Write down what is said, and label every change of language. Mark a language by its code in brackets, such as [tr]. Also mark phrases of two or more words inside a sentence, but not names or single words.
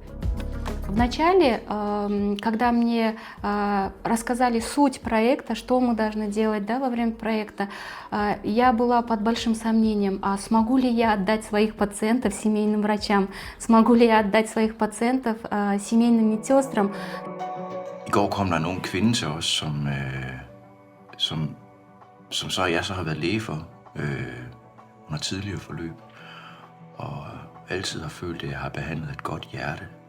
[ru] Вначале, когда мне рассказали суть проекта, что мы должны делать, да, во время проекта, я была под большим сомнением, а смогу ли я отдать своих пациентов семейным врачам, смогу ли я отдать своих пациентов семейным медсестрам. [da] I går kom der en ung kvinde til os, som jeg så har været læge for under tidligere forløb, og altid har følt, at jeg har behandlet et godt hjerte.